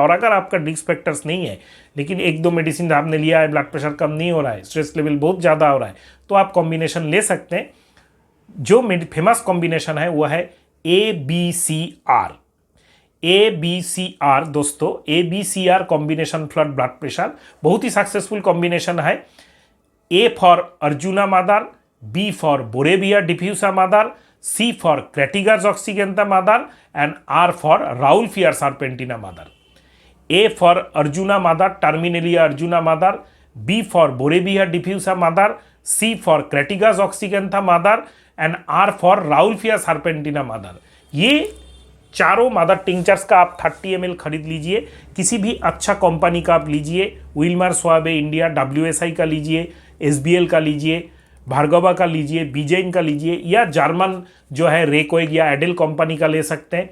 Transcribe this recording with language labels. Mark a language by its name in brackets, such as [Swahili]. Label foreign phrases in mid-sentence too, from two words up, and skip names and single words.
[Hindi] और अगर आपका [English] risk factors [Hindi] नहीं है लेकिन 1-2 मेडिसिन आपने लिया है, [English] blood pressure [Hindi] कम नहीं हो रहा है, [English] stress level [Hindi] बहुत ज़्यादा हो रहा है, तो आप कॉम्बिनेशन ले सकते हैं। जो [English] famous combination [Hindi] है वो है ABCR। ABCR दोस्तों, ABCR [English] combination flood blood pressure [Hindi] बहुत ही [English] successful combination [Hindi] है। [English] A for Arjuna mother, B for Boerhavia diffusa mother, C for Crataegus oxyacantha mother and R for Rauwolfia serpentina mother. A for Arjuna mother, Terminalia arjuna mother, B for Boerhavia diffusa mother, C for Crataegus oxyacantha mother and R for Rauwolfia serpentina mother. [Hindi] ये चारों [English] mother tinctures [Hindi] का आप 30 ml खरीद लीजिए। किसी भी अच्छा कंपनी का आप लीजिए, विल्मर स्वाबे इंडिया, WSI का लीजिए, SBL का लीजिए, भार्गवा का लीजिए, बीजेन का लीजिए, या जर्मन जो है रेकोइग या एडेल कंपनी का ले सकते हैं।